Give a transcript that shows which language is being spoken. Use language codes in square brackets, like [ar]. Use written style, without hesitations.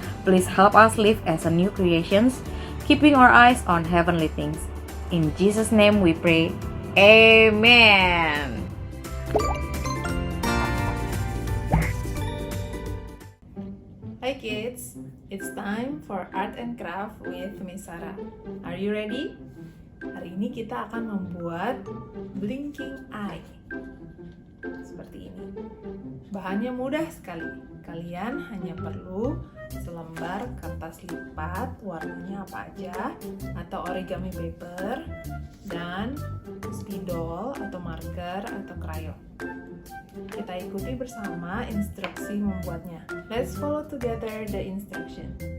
[en] Please help us live as a new creations, keeping our eyes on heavenly things. In Jesus' name we pray. Amen. Hi kids, it's time for art and craft with Miss Sarah. Are you ready? [id] Hari ini kita akan membuat blinking eye. Seperti ini. Bahannya mudah sekali. Kalian hanya perlu selembar kertas lipat, warnanya apa aja, atau origami paper, dan spidol atau marker atau krayon. Kita ikuti bersama instruksi membuatnya. [en] Let's follow together the instruction.